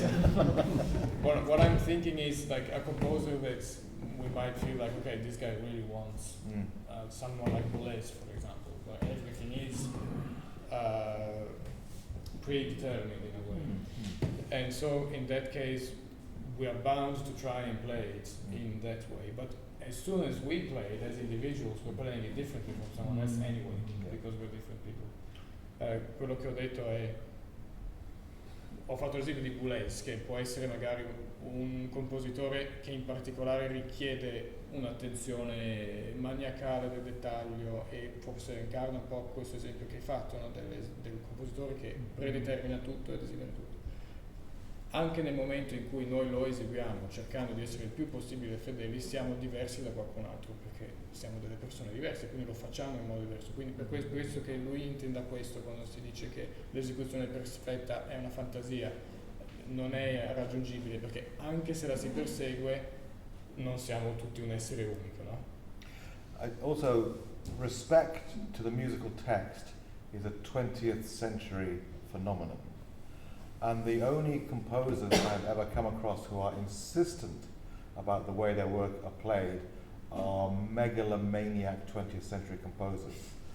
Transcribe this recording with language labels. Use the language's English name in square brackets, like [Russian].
[English] what I'm thinking is like a composer that's we might feel like, okay, this guy really wants someone like Boulez, for example, where everything is predetermined in a way. And so in that case, we are bound to try and play it in that way. But as soon as we play it as individuals, we're playing it differently from someone else anyway, because we're different people. [Italian] Quello che ho detto è, ho fatto l'esempio di Boulez, che può essere magari un compositore che in particolare richiede un'attenzione maniacale del dettaglio e forse incarna un po' questo esempio che hai fatto, no? del compositore che predetermina tutto e desidera tutto. Anche nel momento in cui noi lo eseguiamo cercando di essere il più possibile fedeli, siamo diversi da qualcun altro perché siamo delle persone diverse, quindi lo facciamo in modo diverso. Quindi per questo che lui intenda questo quando si dice che l'esecuzione perfetta è una fantasia, non è raggiungibile, perché anche se la si persegue non siamo tutti un essere unico, no? [English] Also, respect to the musical text is a 20th century phenomenon. And the only composers I've ever come across who are insistent about the way their work are played are megalomaniac 20th century composers.